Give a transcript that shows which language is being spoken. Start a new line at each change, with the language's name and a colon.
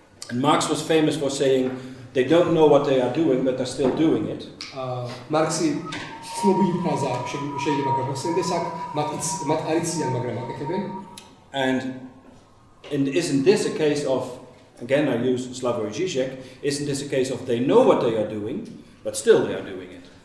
English: And Marx was famous for saying they don't know what they are doing, but they're still doing it.
Georgian: მარქსი ცნობილი ფრაზა შეიძლება გაგახსენდეს აქ, მათ არ იციან, მაგრამ აკეთებენ.
English: And isn't this a case of, again I use Slavoj Žižek, isn't this a case of they know what they are doing, but still they are doing it?